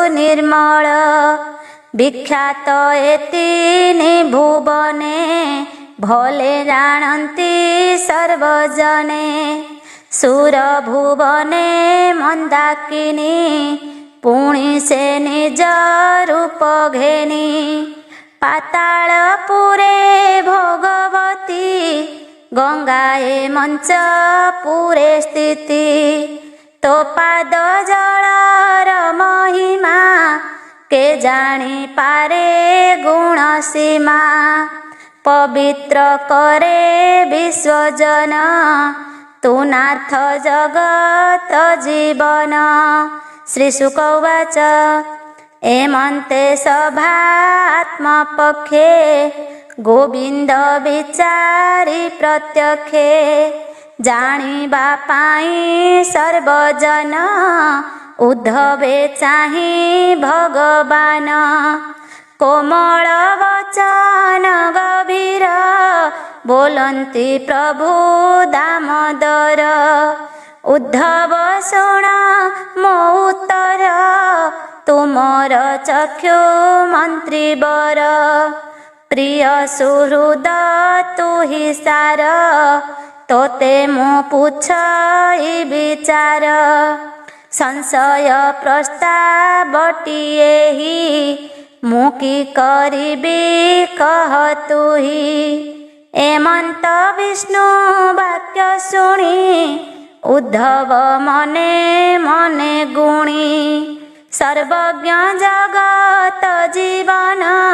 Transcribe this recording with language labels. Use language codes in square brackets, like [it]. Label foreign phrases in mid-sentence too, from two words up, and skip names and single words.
[or] ସୁନିର୍ମଳ ବିଖ୍ୟାତ ଏତିନି ଭୁବନେ ଭଲେ ଜାଣନ୍ତି ସର୍ବଜନେ ସୁରଭୁବନେ ମନ୍ଦାକିନୀ ପୁଣି ସେ ନିଜ ରୂପ ଘେନି ପାତାଳପୁରେ ଭଗବତୀ ଗଙ୍ଗାଏ ମଞ୍ଚ ପୁରେ ସ୍ଥିତି ତୋ ପାଦ ଜଳର ମହିମା କେ ଜାଣି ପାରେ ଗୁଣ ସୀମା ପବିତ୍ର କରେ ବିଶ୍ୱଜନ ତୁ ନାଥ ଜଗତ ଜୀବନ। [sa] श्री शुक उवाच [or] ଏମନ୍ତେ ସଭାତ୍ମପକ୍ଷେ ଗୋବିନ୍ଦ ବିଚାରି ପ୍ରତ୍ୟକ୍ଷେ ଜାଣିବା ପାଇଁ ସର୍ବଜନ ଉଦ୍ଧବେ ଚାହିଁ ଭଗବାନ କୋମଳ ବଚନ ଗଭୀର ବୋଲନ୍ତି ପ୍ରଭୁ ଦାମୋଦର ଉଦ୍ଧବ ଶୁଣ ମୋ ଉତ୍ତର ତୁମର ଚକ୍ଷୁ ମନ୍ତ୍ରୀ ବର ପ୍ରିୟ ସୁହୃଦ ତୁ ହି ସାର ତୋତେ ମୁଁ ପୁଚ୍ଛ ବିଚାର ସଂଶୟ ପ୍ରସ୍ତାବଟିଏ ହି ମୁକି କରିବି କହ ତୁ ହି ଏମନ୍ତ ବିଷ୍ଣୁ ବାକ୍ୟ ଶୁଣି ଉଦ୍ଧବ ମନେ ମନେ ଗୁଣି ସର୍ବଜ୍ଞ ଜଗତ ଜୀବନ